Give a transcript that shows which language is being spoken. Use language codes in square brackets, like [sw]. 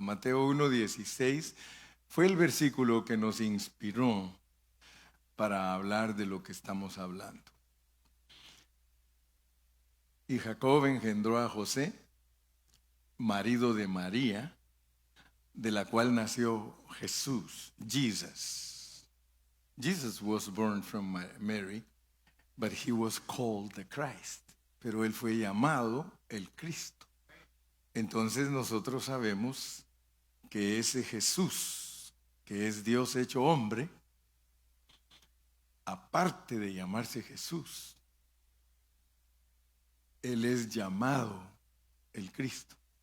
[es] Mateo 1:16 fue el versículo que nos inspiró para hablar de lo que estamos hablando. Y Jacob engendró a José, marido de María, de la cual nació Jesús, Jesus. [en] Jesus was born from Mary, but he was called the Christ. [es] Pero él fue llamado el Cristo. Entonces nosotros sabemos que ese Jesús, que es Dios hecho hombre, aparte de llamarse Jesús, Él es llamado el Cristo.